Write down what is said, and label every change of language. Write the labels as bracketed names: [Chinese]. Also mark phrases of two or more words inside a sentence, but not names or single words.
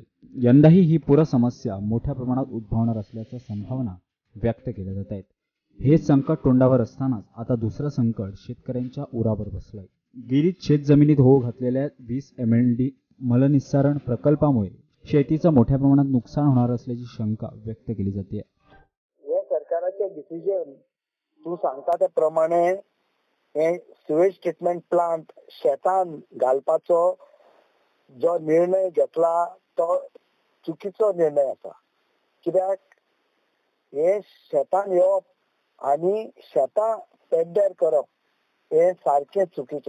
[Marathi] यंदाही ही पूर समस्या मोठ्या प्रमाणात उद्भवणार असल्याच्या संभावना व्यक्त केल्या जात आहेत. हे संकट तोंडावर असतानाच आता दुसरं संकट शेतकऱ्यांच्या उरावर बसलंय. गिरीत शेतजमिनीत होऊ घातलेल्या 20 MLD मलनिस्सारण प्रकल्पामुळे शेतीचं मोठ्या प्रमाणात नुकसान होणार असल्याची शंका व्यक्त केली जाते. [Konkani] हे सरकाराचे डिसिजन तू सांगता त्या प्रमाणे हे [English] sewage treatment plant [Konkani] शेतान घालपाचो जो निर्णय घेतला तो चुकीचो निर्णय आसा. कित्याक हे शेतान येवप आनी शेतां पेड्ड्यार करप हे सारकें चुकीचें.